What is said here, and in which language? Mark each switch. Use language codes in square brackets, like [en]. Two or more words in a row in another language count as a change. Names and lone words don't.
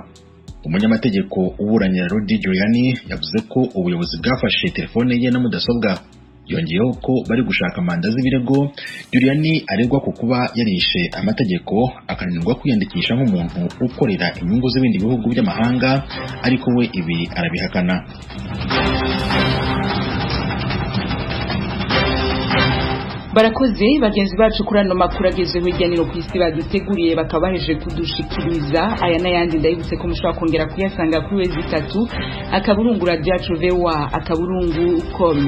[rw] Umunyamategeko uburanira Rudy Giuliani yavuze ko ubuyobozi bwafashe telefone ye na mudasobwa. Yongeyeho ko bari gushaka manda z'ibirego Giuliani aregwa ku kuba yarishe amategeko akananirwa kwiyandikisha nk'umuntu ukorera inyungu z'ibindi bihugu by'amahanga, ariko we ibi arabihakana. [rn] Barakoze bagenzi bacu kuri ano makuru ageze hirya no ku isi baduteguriye bakabaheje kudushikiriza aya n'ayandi. Ndabibutse ko mushobora kongera kuyasanga kuri wezi 3 akaburungu radio yacu VOA akaburungu.com.